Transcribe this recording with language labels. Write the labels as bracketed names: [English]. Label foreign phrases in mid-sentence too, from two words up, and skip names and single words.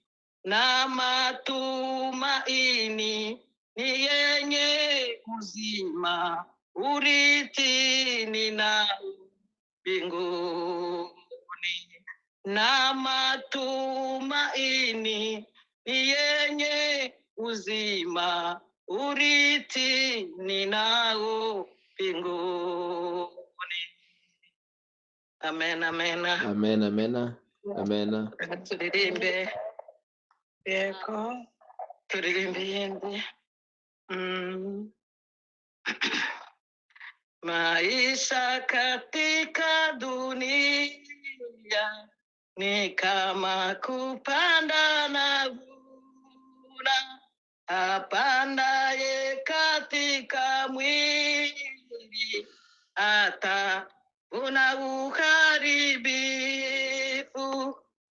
[Swahili] Na matumaini ni yenye uzima, urithi ninao mbinguni. Na matumaini ni yenye uzima, urithi ninao mbinguni. Amen, amen. Amen, amen. Amen. [Kinyarwanda] Turirimbe. Yego. Turirimbe yindi. [Swahili] Maisha katika dunia ni kama kupanda na vuna, apandaye katika mwili atavuna uharibifu.